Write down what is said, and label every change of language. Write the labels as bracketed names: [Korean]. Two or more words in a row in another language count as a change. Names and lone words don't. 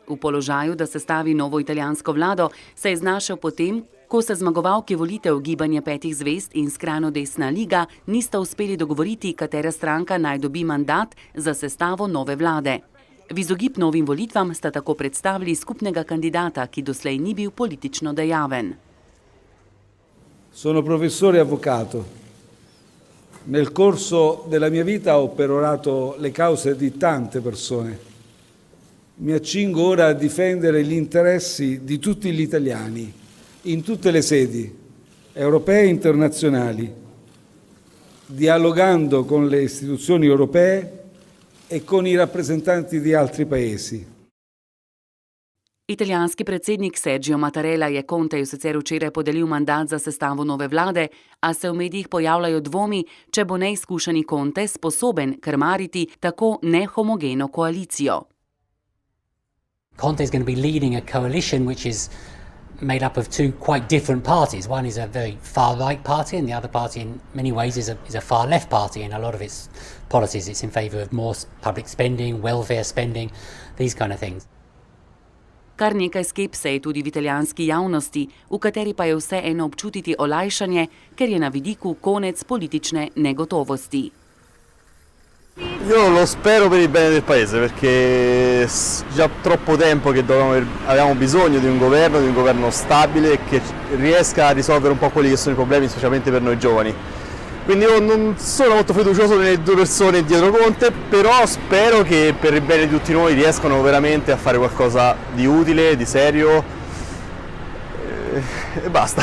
[Slovenian] V položaju, da sestavi novo italijansko vlado, se je znašel potem, ko se zmagovalki volitev Gibanje petih zvezd in skrajno desna liga nista uspeli dogovoriti, katera stranka naj dobi mandat za sestavo nove vlade. V izogib novim volitvam sta tako predstavili skupnega kandidata, ki doslej ni bil politično dejaven. [Italian] Sono professore avvocato. Nel corso della mia vita ho perorato le cause di tante persone. Mi accingo ora a difendere gli interessi di tutti gli italiani, in tutte le sedi, europee e internazionali, dialogando con le istituzioni europee e con i rappresentanti di altri paesi. [Slovenian] Italijanski predsednik Sergio Mattarella je Conteju sicer včeraj podelil mandat za sestavo nove vlade, a se v medijih pojavljajo dvomi, če bo neizkušeni Conte sposoben krmariti tako nehomogeno koalicijo. [English] Conte is going to be leading a coalition which is made up of two quite different parties. One is a very far-right party and the other party in many ways is a far-left party. In a lot of its policies it's in favour of more public spending, welfare spending, these kind of things. [Slovenian] Kar nekaj skepse je tudi v italijanski javnosti, v kateri pa je vseeno občutiti olajšanje, ker je na vidiku konec politične negotovosti. [Italian] Io lo spero per il bene del paese, perché già troppo tempo che avevamo bisogno di un governo stabile che riesca a risolvere un po' quelli che sono i problemi, specialmente per noi giovani. Quindi io non sono molto fiducioso nelle due persone dietro Conte, però spero che per il bene di tutti noi riescano veramente a fare qualcosa di utile, di serio e basta.